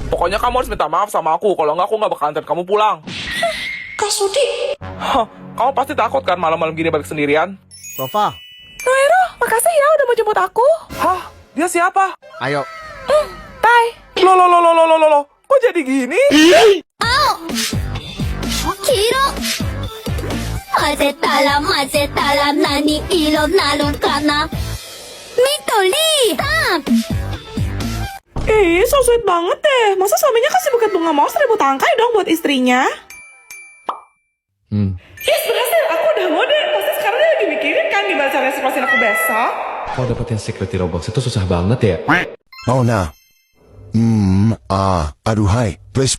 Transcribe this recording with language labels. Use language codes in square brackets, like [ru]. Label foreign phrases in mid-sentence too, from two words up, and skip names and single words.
[id] Pokoknya kamu harus minta maaf sama aku, kalau enggak aku nggak bakal antar kamu pulang. Kak Sudi. Hah, kamu pasti takut kan malam-malam gini balik sendirian? Nova, Noero, makasih ya udah mau jemput aku. Hah, dia siapa? ayo. Bye. Loh, kok jadi gini? [ja] Kiro 混ぜたら何色なるかな緑 [id] Ih, [en] so sweet [id] banget deh. Masa suaminya kasih buket bunga mouse 1000 tangkai dong buat istrinya? Yes, berhasil. Aku udah ngode. Pasti sekarang dia lagi mikirin kan gimana caranya surprisein aku besok. Kalau dapetin secret Roblox itu susah banget ya. Oh nah. Aduhai. Please.